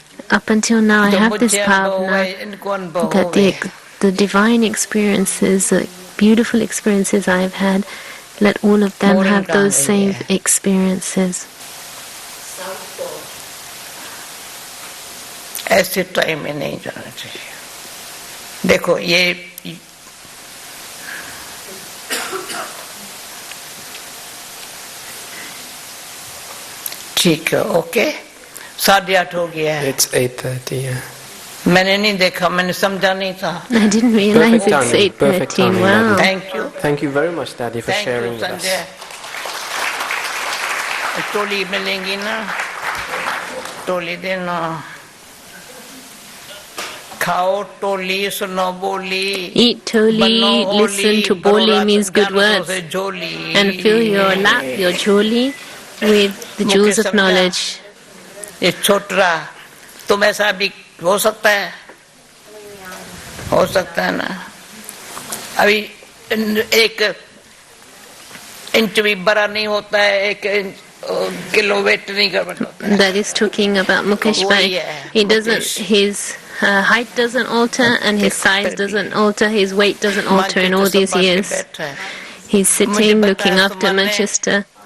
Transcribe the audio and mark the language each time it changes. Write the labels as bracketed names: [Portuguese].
[English] Up until now I have this bhavna that the divine experiences, the beautiful experiences I have had, let all of them have those same experiences. [Hindi] ऐसे time में नहीं जाना चाहिए. देखो ये ठीक है. ओके 8:30 हो गया है. [English] It's 8:30. Yeah. [Hindi] मैंने नहीं देखा, मैंने समझा नहीं था. [English] I didn't realize it's 8:30. Wow. Thank you. Thank you very much, Daddy, for sharing with us. [Hindi] टोली मिलेंगी ना, टोली देना. खाओ टोली, सुनो बोली. [English] Eat toli, listen to boli means good words, and fill your lap, your joli, with the jewels of knowledge. [Hindi] ये छोटा तुम ऐसा भी हो सकता है, हो सकता है ना. अभी एक इंच भी बड़ा नहीं होता है, 1 किलो वेट नहीं कर सकता. [English] That is talking about Mukesh Bhai. He doesn't, his height doesn't alter and his size doesn't alter, his weight doesn't alter in all these years. He's sitting looking after Manchester.